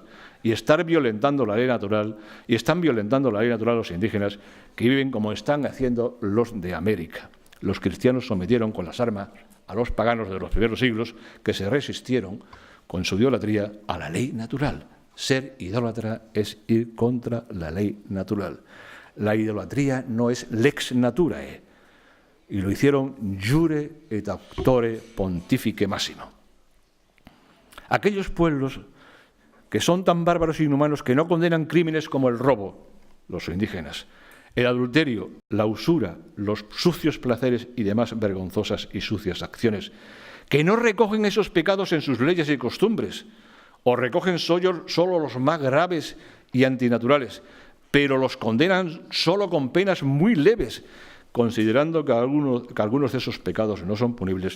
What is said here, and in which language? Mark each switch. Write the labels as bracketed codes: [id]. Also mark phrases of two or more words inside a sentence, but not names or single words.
[es] Y están violentando la ley natural los indígenas que viven como están haciendo los de América. Los cristianos sometieron con las armas a los paganos de los primeros siglos que se resistieron con su idolatría a la ley natural. Ser idólatra es ir contra la ley natural. La idolatría no es [la] lex naturae. [es] Y lo hicieron [la] jure et auctore pontifice massimo. [es] Aquellos pueblos que son tan bárbaros e inhumanos que no condenan crímenes como el robo, los indígenas, el adulterio, la usura, los sucios placeres y demás vergonzosas y sucias acciones, que no recogen esos pecados en sus leyes y costumbres, o recogen solo los más graves y antinaturales, pero los condenan solo con penas muy leves, considerando que algunos de esos pecados no son punibles.